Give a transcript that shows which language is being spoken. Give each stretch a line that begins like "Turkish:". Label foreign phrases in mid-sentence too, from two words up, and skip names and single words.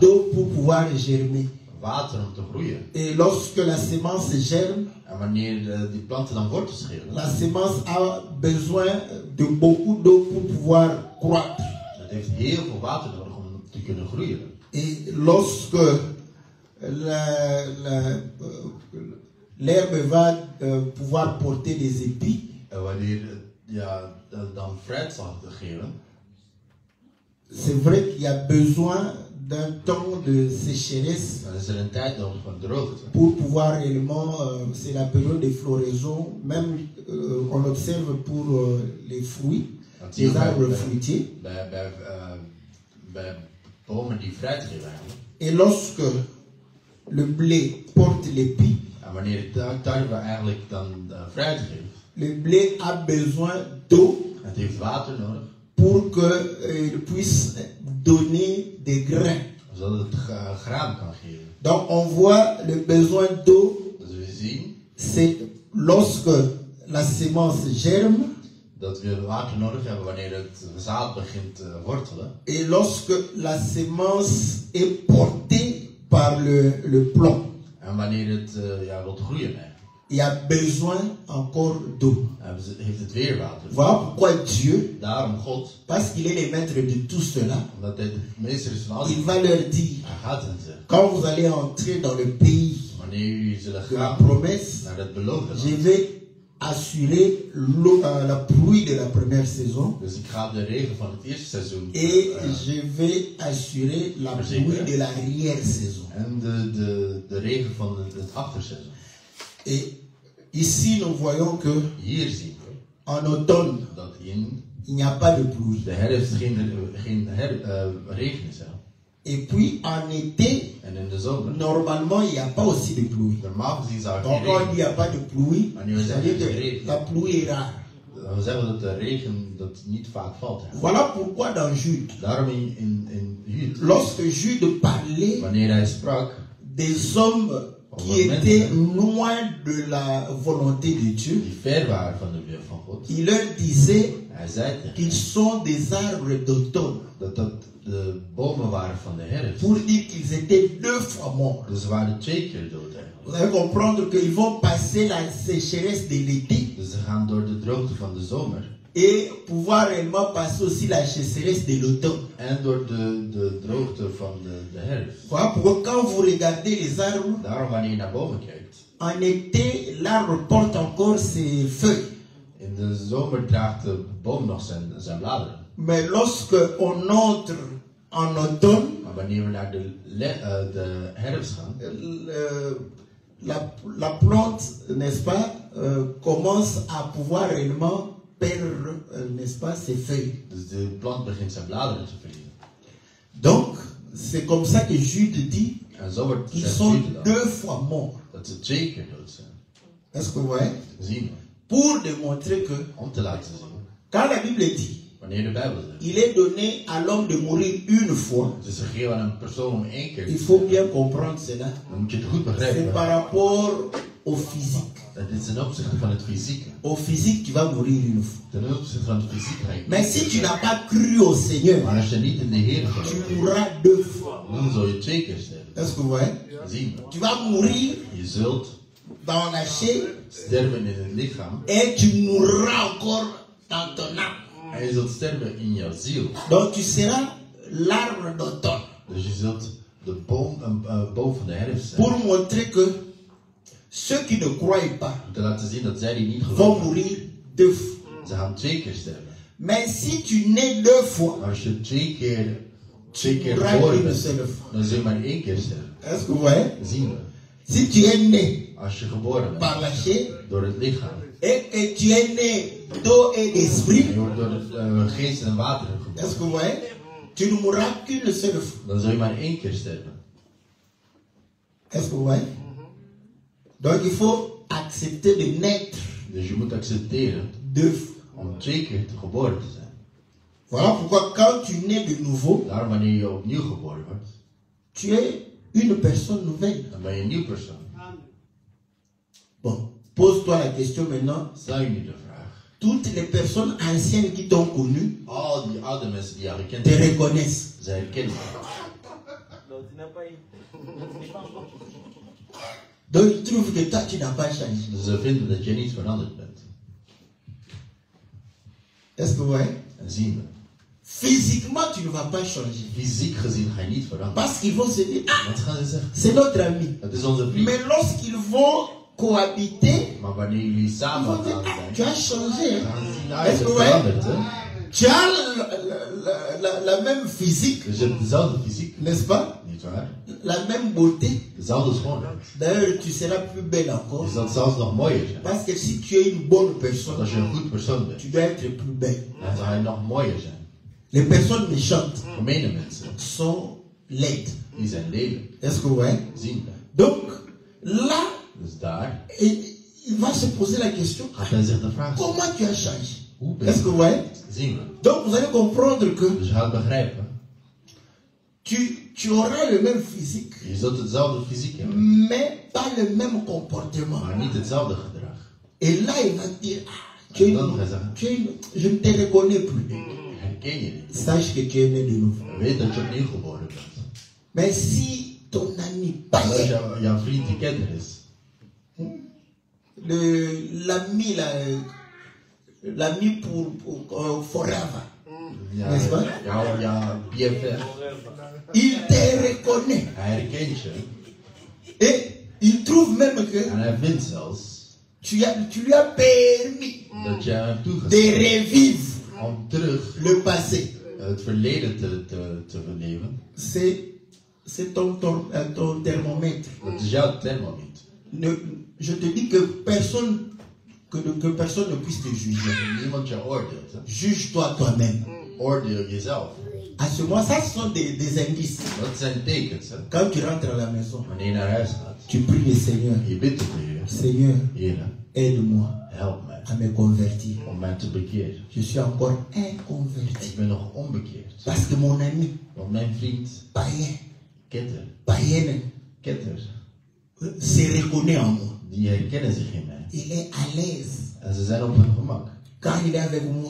French: D'eau pour pouvoir germer.
Dutch: Water om te groeien.
French: Et lorsque la sémence germe,
Dutch: En wanneer die planten dan wortels geven,
French: la sémence a besoin de beaucoup d'eau pour pouvoir croître.
Dutch: het heeft heel veel water nodig om te kunnen groeien.
French: Et lorsque l'herbe va pouvoir porter des épis,
Dutch: En wanneer dan fruit zal geven,
French: c'est vrai qu'il y a besoin d'un temps de sécheresse
Dutch: dan is er een tijd nodig van droogte.
French: pour pouvoir réellement, c'est la période de floraison, même on observe pour les fruits, les arbres fruitiers.
Dutch: Bij bomen die fruit geven eigenlijk.
French: Et lorsque le blé porte l'épi,
Dutch: En wanneer de tarwe eigenlijk dan fruit geeft,
French: le blé a besoin d'eau
Dutch: het heeft water nodig,
French: pour qu'il puisse donner des grains.
Dutch: zodat het graan kan geven.
French: Donc on voit le besoin d'eau,
Dutch: Dus we zien
French: c'est lorsque la sémence germe
Dutch: dat we water nodig hebben wanneer het zaad begint te wortelen.
French: et lorsque la sémence est portée par le plant.
Dutch: En wanneer het wilt groeien eigenlijk.
French: Il y a besoin encore d'eau.
Dutch: Heeft het weer water.
French: Voilà pourquoi Dieu,
Dutch: Daarom God,
French: parce qu'il est le maître de tout cela,
Dutch: omdat hij de meester is van alles,
French: il va leur dire,
Dutch: hij gaat hen zeggen.
French: quand vous allez entrer dans le pays
Dutch: Wanneer jullie zullen
French: de la
Dutch: gaan
French: promesse,
Dutch: naar het beloofde
French: je
Dutch: land.
French: vais assurer la pluie de la première saison
Dutch: Dus ik ga de regen van het eerste seizoen
French: et je vais assurer la pluie de l'arrière-saison.
Dutch: en de regen van het achterseizoen.
French: Et ici, nous voyons que
Dutch: Hier zien we
French: en automne,
Dutch: dat in
French: il n'y a pas de pluie.
Dutch: de herfst geen regen is.
French: Et puis en été,
Dutch: En in de zomer,
French: normalement, il n'y a pas aussi de pluie.
Dutch: normaal gezien zou er
French: Donc
Dutch: geen
French: quand on dit
Dutch: regen
French: il n'y a pas de pluie,
Dutch: Wanneer we
French: c'est-à-dire
Dutch: zeggen
French: que la pluie est rare.
Dutch: we zeggen dat de regen dat niet vaak valt.
French: Voilà pourquoi dans Jude,
Dutch: Daarom in Jude,
French: lorsque Jude parlait
Dutch: wanneer hij sprak
French: des hommes qui étaient loin de la volonté de Dieu,
Dutch: die ver waren van de wil van God,
French: il leur disait
Dutch: hij zei tegen
French: qu'ils sont des arbres d'automne,
Dutch: dat de bomen waren van de herfst.
French: pour dire qu'ils étaient 2 fois morts.
Dutch: Dus ze waren 2 keer dood eigenlijk.
French: Vous allez comprendre qu'ils vont passer la sécheresse de l'été
Dutch: Dus ze gaan door de droogte van de zomer
French: et pouvoir réellement passer aussi la sécheresse de l'automne.
Dutch: en door de droogte van de herfst.
French: Voilà pourquoi quand vous regardez les arbres,
Dutch: Daarom wanneer je naar bomen kijkt,
French: en été, l'arbre porte encore ses feuilles.
Dutch: in de zomer draagt de boom nog zijn bladeren.
French: Mais lorsque on entre en automne,
Dutch: Maar wanneer we naar de herfst gaan,
French: la plante, n'est-ce pas, commence à pouvoir réellement perdre, n'est-ce pas, ses feuilles.
Dutch: dus de plant begint zijn bladeren te verliezen.
French: Donc, c'est comme ça que Jude dit
Dutch: En zo wordt
French: qu'ils
Dutch: zegt
French: sont
Dutch: Jude dan
French: 2 fois morts.
Dutch: dat ze 2 keer dood zijn.
French: Est-ce que vous voyez?
Dutch: Zien we.
French: Pour démontrer que,
Dutch: Om te laten zien,
French: quand la Bible dit,
Dutch: wanneer de Bijbel zegt,
French: il est donné à l'homme de mourir une fois,
Dutch: het is gegeven aan een persoon om 1 keer te
French: il faut
Dutch: sterven,
French: bien comprendre cela.
Dutch: dan moet je het goed
French: C'est
Dutch: begrijpen.
French: par rapport au physique.
Dutch: Dat is ten opzichte van het fysieke.
French: Au physique, tu vas mourir une fois.
Dutch: Ten opzichte van het fysieke ga je
French: Mais
Dutch: niet
French: si tu
Dutch: sterven.
French: n'as pas cru au Seigneur,
Dutch: Maar als je niet in de Heer
French: tu
Dutch: gelooft,
French: mourras 2 fois.
Dutch: dan zul je 2 keer sterven.
French: Est-ce que vous voyez?
Dutch: Zien we.
French: Tu vas mourir
Dutch: Je zult
French: dans la chair
Dutch: sterven in het lichaam
French: et tu mourras encore dans ton âme.
Dutch: en je zult sterven in jouw ziel.
French: Donc tu seras l'arbre d'automne.
Dutch: Dus je zult een boom van de herfst zijn.
French: Pour montrer que ceux qui ne croient pas
Dutch: Om te laten zien dat zij die niet
French: vont
Dutch: geloven,
French: mourir 2 fois.
Dutch: ze gaan 2 keer sterven.
French: Mais si tu nais 2 fois,
Dutch: Maar als je 2 keer
French: mourras
Dutch: geboren
French: une
Dutch: bent,
French: seule fois.
Dutch: dan zul je maar 1 keer sterven.
French: Est-ce que vous voyez?
Dutch: Zien we.
French: Si tu es né
Dutch: Als je geboren bent
French: par la chair
Dutch: door het lichaam
French: et que tu es né d'eau et
Dutch: en
French: d'esprit,
Dutch: je wordt door de geest en water
French: est-ce
Dutch: geboren,
French: que vous voyez? tu ne mourras qu'une seule fois.
Dutch: dan zul je maar 1 keer sterven.
French: Est-ce que vous voyez? Donc il faut accepter de naître
Dutch: Dus je moet accepteren
French: 2 fois.
Dutch: om 2 keer geboren te zijn.
French: Voilà pourquoi quand tu nais de nouveau,
Dutch: Daarom wanneer je opnieuw geboren wordt,
French: tu es une personne nouvelle.
Dutch: dan ben je een nieuw persoon.
French: Bon, pose-toi la question maintenant.
Dutch: Stel je nu de vraag.
French: Toutes les personnes anciennes qui t'ont connu
Dutch: Al die oude mensen die jou gekend
French: te
Dutch: hebben,
French: reconnaissent.
Dutch: zij herkennen je.
French: Donc ils trouvent que toi tu n'as pas changé.
Dutch: Dus ze vinden dat je niet veranderd bent.
French: Est-ce que vous voyez?
Dutch: En zien we.
French: Physiquement tu ne vas pas changer.
Dutch: Fysiek gezien ga je niet veranderen.
French: Parce qu'ils vont se dire, ah,
Dutch: Wat gaan ze zeggen?
French: c'est notre ami.
Dutch: Het is onze vriend.
French: Mais lorsqu'ils vont cohabiter,
Dutch: Maar wanneer jullie
French: ils
Dutch: samen
French: vont dire,
Dutch: gaan ah, zijn,
French: tu as changé.
Dutch: dan gaan ze zien, ah, je
French: Est-ce
Dutch: bent
French: que vous voyez?
Dutch: veranderd, hè?
French: Tu as la même physique,
Dutch: Dus je hebt dezelfde fysiek,
French: n'est-ce pas?
Dutch: niet waar?
French: La même beauté.
Dutch: Dezelfde schoonheid.
French: D'ailleurs, tu seras plus belle encore.
Dutch: Je zal zelfs nog mooier zijn.
French: Parce que si tu es une bonne
Dutch: Want
French: personne,
Dutch: als je een goed persoon bent,
French: tu dois être plus belle.
Dutch: dan zal je nog mooier zijn.
French: Les personnes méchantes
Dutch: Gemene mensen,
French: sont laides.
Dutch: die zijn lelijk.
French: Est-ce que vous voyez?
Dutch: Zien we.
French: Donc, là,
Dutch: Dus daar
French: il va se poser la question,
Dutch: gaat hij zich de vraag stellen.
French: comment tu as changé?
Dutch: Hoe ben
French: Est-ce que vous voyez?
Dutch: je? Zien we.
French: Donc, vous allez comprendre que
Dutch: Dus je gaat begrijpen.
French: tu auras le même physique,
Dutch: Je zult hetzelfde fysiek hebben,
French: mais pas le même comportement.
Dutch: maar niet hetzelfde gedrag.
French: Et là, il va te dire, ah,
Dutch: En dan gaat hij zeggen,
French: je ne te reconnais plus.
Dutch: herken je niet.
French: Sache que tu es né de nouveau.
Dutch: Weet dat je opnieuw geboren bent.
French: Mais si ton ami
Dutch: Maar als
French: païen,
Dutch: jouw vriend die kenner is,
French: l'ami là, l'ami pour forever,
Dutch: ja,
French: N'est-ce pas?
Dutch: jouw BFF,
French: il te reconnaît.
Dutch: hij herkent je
French: Et il trouve même que
Dutch: en hij vindt zelfs
French: tu lui as permis
Dutch: dat je hem
French: de
Dutch: toegestaan
French: revivre
Dutch: om terug
French: le passé.
Dutch: het verleden te verleven.
French: C'est ton thermomètre.
Dutch: Dat is jouw thermometer.
French: Je te dis que personne ne puisse te juger.
Dutch: Niemand je oordeelt. Hè?
French: Juge-toi toi-même.
Dutch: Oordeel jezelf.
French: À ce moment, ça ce sont des indices.
Dutch: Dat zijn tekens. Hè?
French: Quand tu rentres à la maison,
Dutch: Wanneer je naar huis gaat,
French: tu pries le Seigneur.
Dutch: je bidt tot de Heer.
French: Seigneur,
Dutch: Heer,
French: aide-moi
Dutch: help mij
French: à me convertir.
Dutch: om mij te bekeren.
French: Je suis encore inconverti.
Dutch: Ik ben nog onbekeerd.
French: Parce que mon ami,
Dutch: Want mijn vriend,
French: païen, païenne, païenne, se reconnaît en moi.
Dutch: die herkennen zich in mij.
French: Il est à l'aise.
Dutch: En ze zijn op hun gemak.
French: Quand il est avec moi,